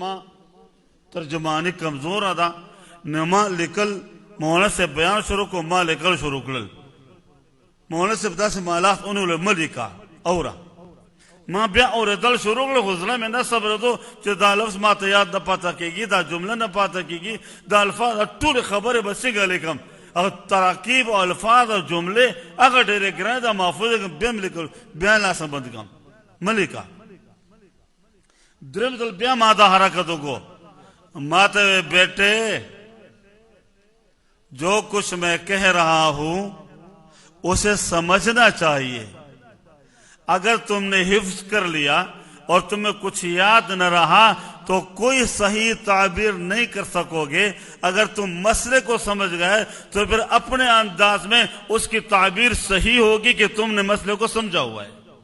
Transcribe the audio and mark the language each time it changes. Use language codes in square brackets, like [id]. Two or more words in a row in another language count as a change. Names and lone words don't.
[ps] ما ترجمانی کمزوره ده نه ما لیکل مولانا صاحب بیان شروع کو ما لیکل شروع کړل مولانا صاحب داسې مالات اونول مه لیکه اوره ما بیا اورېدل شروع کړل خو زړه مې نه صبرېدو چې دا لفظ ما ته یاد نه پاته کېږي دا جمله نه پاته کېږي دا الفاظ ټولې خبرې به څنګه لیکم او تراکیب او الفاظ او جملې هغه ډېرې ګرانې ده محفوظ بیا مې لیکل بیا لاسه بند کړم مه لیکه دریم ځل بیا ما دا حرکت وکړو ما ته [ur] بیٹے جو کچھ میں کہہ رہا ہوں اسے سمجھنا چاہیے اگر تم نے حفظ کر لیا اور تمہیں کچھ یاد نہ رہا تو کوئی صحیح تعبیر نہیں کر سکو گے اگر تم مسئلے کو سمجھ گئے تو پھر اپنے انداز میں اس کی تعبیر صحیح ہوگی کہ تم نے مسئلے کو سمجھا ہوا ہے